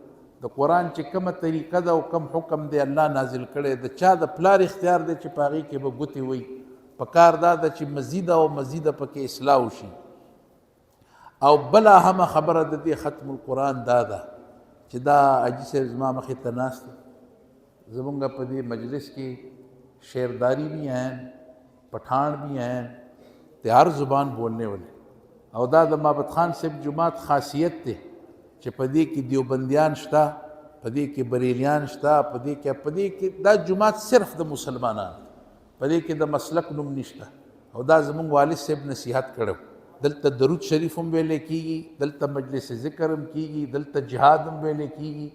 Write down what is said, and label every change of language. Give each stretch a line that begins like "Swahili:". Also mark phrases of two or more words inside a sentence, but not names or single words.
Pashto: د قرآن چې کومه طریقه ده او کوم حکم دی الله نازل کړی، د چا د پلار اختیار دی چې په هغې کې به ګوتې وي. په کار دا ده چې مزیده او مزیده پکې اصلاح وشي. او بله اهمه خبره د دې ختم القرآن دا ده چې دا حاجي صاحب زما مخې ته ناست دی، زمونږ په دې مجلس کې
Urdu: شعرداری بھی ہیں، پٹھان بھی ہیں، تیار زبان بولنے والے.
Pashto: او دا د مابد خان صاحب جماعت خاصیت دی چې په دې کې دیوبندیان شته، په دې کې بریلیان شته، په دې کې دا جماعت صرف د مسلمانان، په دې کې د مسلک نوم نشته. او دا زمونږ والد صاحب نصیحت کړو. دلته درود شریف هم ویلې کېږي، دلته مجلس ذکر هم کېږي، دلته جهاد هم ویلې کېږي.